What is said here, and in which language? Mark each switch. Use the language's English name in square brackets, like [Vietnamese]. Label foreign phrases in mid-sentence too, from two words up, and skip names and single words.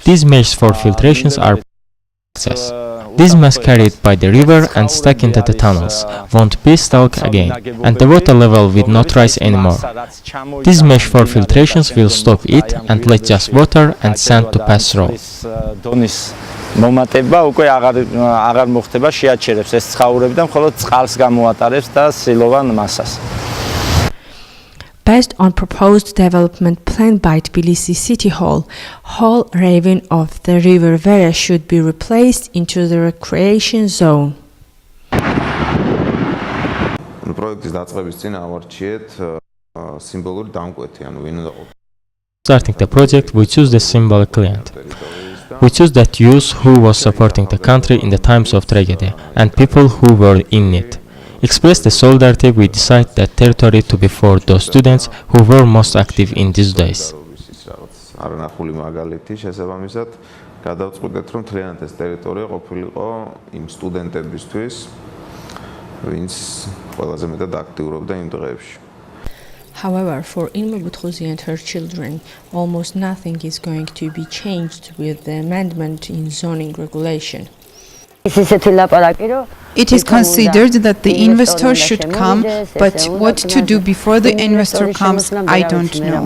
[English] These measures for filtrations are access. This mass carried by the river and stuck into the tunnels won't be stuck again, and the water level will not rise anymore. These mesh for filtrations will stop it and let just water and sand to pass through. [Georgian] მომატება უკვე აღარ მოხდება, შეაჩერებს ეს ცხაურები და მხოლოდ წყალს გამოატარებს და სილოვან მასას. [English] Based on proposed development planned by Tbilisi City Hall, whole ravine of the river Vera should be replaced into the recreation zone. [Georgian] პროექტის დაწყების წინ ავარჩიეთ სიმბოლური დამკვეთი, ანუ ვინ უნდა ყოფილიყო. [English] Starting the project, we choose the symbolic client. We choose that youth who was supporting the country in the times of tragedy and people who were in need. Express the solidarity, we decide that territory to be for those students who were most active in these days. [Georgian] არანახული მაგალითი შესაბამისად გადავწყვიტეთ რომ მთლიანად ეს ტერიტორია ყოფილიყო იმ სტუდენტებისთვის, ვინც ყველაზე მეტად აქტიურობდა იმ დღეებში. [English] However, for Ilma Butkozi and her children, almost nothing is going to be changed with the amendment in zoning regulation. It is considered that the investor should come, but what to do before the investor comes, I don't know.